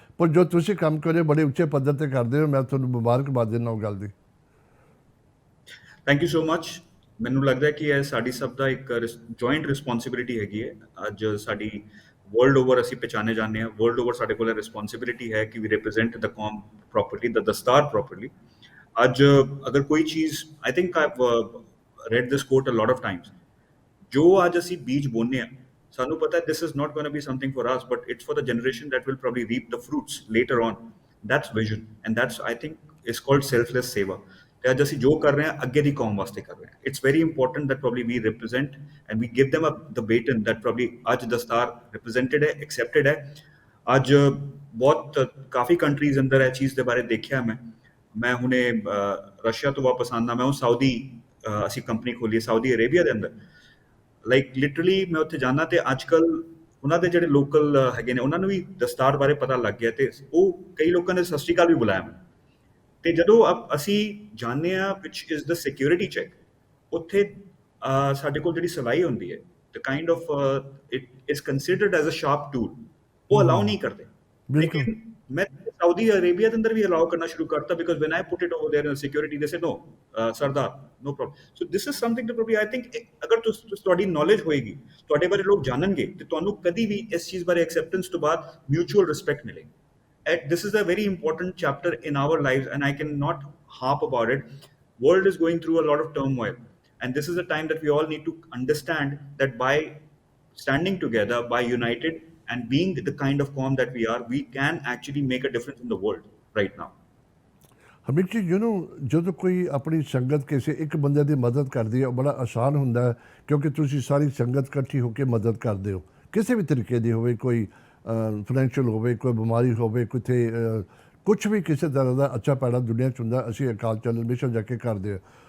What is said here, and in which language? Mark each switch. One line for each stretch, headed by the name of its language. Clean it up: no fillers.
Punjabi: ਪਰ ਜੋ ਤੁਸੀਂ ਕੰਮ ਕਰੇ ਬੜੇ ਉੱਚੇ ਪੱਧਰ 'ਤੇ ਕਰਦੇ ਹੋ, ਮੈਂ ਤੁਹਾਨੂੰ ਮੁਬਾਰਕਬਾਦ ਦਿੰਦਾ ਉਹ ਗੱਲ ਦੀ।
English: Thank you so much.
Punjabi: ਮੈਨੂੰ ਲੱਗਦਾ ਕਿ ਇਹ ਸਾਡੀ ਸਭ ਦਾ ਇੱਕ ਜੁਆਇੰਟ ਰਿਸਪੌਂਸਿਬਿਲਿਟੀ ਹੈਗੀ ਹੈ। ਅੱਜ ਸਾਡੀ ਵਰਲਡ ਓਵਰ ਅਸੀਂ ਪਹਿਚਾਨੇ ਜਾਂਦੇ ਹਾਂ, ਵਰਲਡ ਓਵਰ ਸਾਡੇ ਕੋਲ ਰਿਸਪੌਂਸਿਬਿਲਿਟੀ ਹੈ ਕਿ
English: we represent the ਕੌਮ properly,
Punjabi: ਦ ਦਸਤਾਰ ਪ੍ਰੋਪਰਲੀ। ਅੱਜ ਅਗਰ ਕੋਈ ਚੀਜ਼,
English: I think I've read this quote a lot of times,
Punjabi: ਜੋ ਅੱਜ ਅਸੀਂ ਬੀਜ ਬੋਨੇ ਆ, ਸਾਨੂੰ ਪਤਾ
English: this is not going to be something for us, but it's for the generation that will probably reap the fruits later on. That's vision, and that's, I think, is called selfless seva.
Punjabi: ਤੇ ਅੱਜ ਅਸੀਂ ਜੋ ਕਰ ਰਹੇ ਹਾਂ ਅੱਗੇ ਦੀ ਕੌਮ ਵਾਸਤੇ ਕਰ ਰਹੇ ਹਾਂ।
English: It's very important that probably we represent and we give them the baton that probably ਅੱਜ ਦਸਤਾਰ represented ਹੈ, accepted ਹੈ।
Punjabi: ਅੱਜ ਬਹੁਤ ਕਾਫੀ ਕੰਟਰੀਜ਼ ਅੰਦਰ ਇਹ ਚੀਜ਼ ਦੇ ਬਾਰੇ ਦੇਖਿਆ ਮੈਂ ਹੁਣੇ ਰਸ਼ੀਆ ਤੋਂ ਵਾਪਸ ਆਉਂਦਾ, ਮੈਂ ਉਹ ਸਾਊਦੀ ਅਸੀਂ ਕੰਪਨੀ ਖੋਲੀ ਸਾਊਦੀ ਅਰੇਬੀਆ ਦੇ ਅੰਦਰ। ਲਾਈਕ ਲਿਟਰਲੀ ਮੈਂ ਉੱਥੇ ਜਾਂਦਾ ਤੇ ਅੱਜ ਕੱਲ੍ਹ ਉਹਨਾਂ ਦੇ ਜਿਹੜੇ ਲੋਕਲ ਹੈਗੇ ਨੇ, ਉਹਨਾਂ ਨੂੰ ਵੀ ਦਸਤਾਰ ਬਾਰੇ ਪਤਾ ਲੱਗ ਗਿਆ ਤੇ ਉਹ ਕਈ ਲੋਕਾਂ ਨੇ ਸਤਿ ਸ਼੍ਰੀ ਅਕਾਲ ਵੀ ਬੁਲਾਇਆ ਮੈਂ। ਤੇ ਜਦੋਂ ਅਸੀਂ ਜਾਂਦੇ ਹਾਂ ਵਿਚ ਇਜ਼ ਦ ਸਿਕਿਉਰਿਟੀ ਚੈੱਕ, ਉੱਥੇ ਸਾਡੇ ਕੋਲ ਜਿਹੜੀ ਸਲਾਈ ਹੁੰਦੀ ਹੈ,
English: the kind of it is considered as a sharp tool,
Punjabi: ਉਹ ਅਲਾਉ ਨਹੀਂ ਕਰਦੇ। ਲੇਕਿਨ ਮੈਂ ਸਾਊਦੀ ਅਰੇਬੀਆ ਦੇ ਅੰਦਰ ਵੀ ਅਲਾਉ ਕਰਨਾ ਸ਼ੁਰੂ ਕਰਤਾ,
English: Because when I put it over there in security they say no sardar, no problem. So this is something that probably I think
Punjabi: ਅਗਰ ਤੁਹਾਡੀ ਨੌਲੇਜ ਹੋਏਗੀ, ਤੁਹਾਡੇ ਬਾਰੇ ਲੋਕ ਜਾਣਨਗੇ, ਤੇ ਤੁਹਾਨੂੰ ਕਦੀ ਵੀ ਇਸ ਚੀਜ਼ ਬਾਰੇ ਐਕਸੈਪਟੈਂਸ ਤੋਂ ਬਾਅਦ ਮਿਊਚੁਅਲ ਰਿਸਪੈਕਟ ਮਿਲੇਗੀ।
English: This is a very important chapter in our lives, and I cannot harp about it. World is going through a lot of turmoil, and this is a time that we all need to understand that by standing together, by united and being the kind of calm that we are, we can actually make a difference in the world right now.
Punjabi: ਹਰਮੀਕ ਜੀ, ਜਦੋਂ ਕੋਈ ਆਪਣੀ ਸੰਗਤ ਕਿਸੇ ਇੱਕ ਬੰਦੇ ਦੀ ਮਦਦ ਕਰਦੀ ਹੈ, ਉਹ ਬੜਾ ਆਸਾਨ ਹੁੰਦਾ ਹੈ, ਕਿਉਂਕਿ ਤੁਸੀਂ ਸਾਰੀ ਸੰਗਤ ਇਕੱਠੀ ਹੋ ਕੇ ਮਦਦ ਕਰਦੇ ਹੋ, ਕਿਸੇ ਵੀ ਤਰੀਕੇ ਦੀ ਹੋਵੇ, ਕੋਈ ਫਾਈਨੈਂਸ਼ੀਅਲ ਹੋਵੇ, ਕੋਈ ਬਿਮਾਰੀ ਹੋਵੇ, ਕਿਤੇ ਕੁਛ ਵੀ ਕਿਸੇ ਤਰ੍ਹਾਂ ਦਾ ਅੱਛਾ ਪੈੜਾ ਦੁਨੀਆ 'ਚ ਹੁੰਦਾ, ਅਸੀਂ ਅਕਾਲ ਚੈਨਲ ਹਮੇਸ਼ਾ ਜਾ ਕੇ ਕਰਦੇ ਹਾਂ।